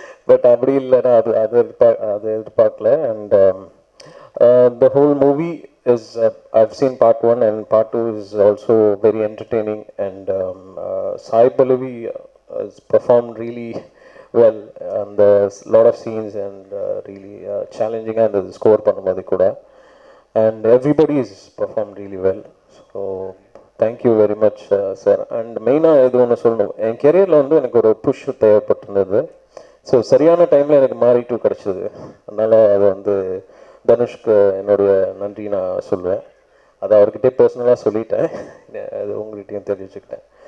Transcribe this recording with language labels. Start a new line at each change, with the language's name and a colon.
Tamil: But அப்படி இல்லைன்னா அது எதிர்பார்க்கல.
English: And the whole movie is I've seen part 1 and part 2 is also very entertaining. And Sai Pallavi has performed really well, and there's a lot of scenes and really challenging and the score
Tamil: பண்ணும்போது கூட.
English: And everybody has performed really well. So thank you very much sir.
Tamil: And மெயினாக எது ஒன்று சொல்லணும், என் கெரியரில் வந்து எனக்கு ஒரு push தேவைப்பட்டிருந்தது. So சரியான டைமில் எனக்கு மாறி 2 கிடச்சிது. அதனால் அது வந்து தனுஷ்க்கு என்னுடைய நன்றி நான் சொல்லுவேன். அதை அவர்கிட்டே பர்சனலாக சொல்லிட்டேன், அது உங்கள்கிட்டையும் தெரிவிச்சுக்கிட்டேன்.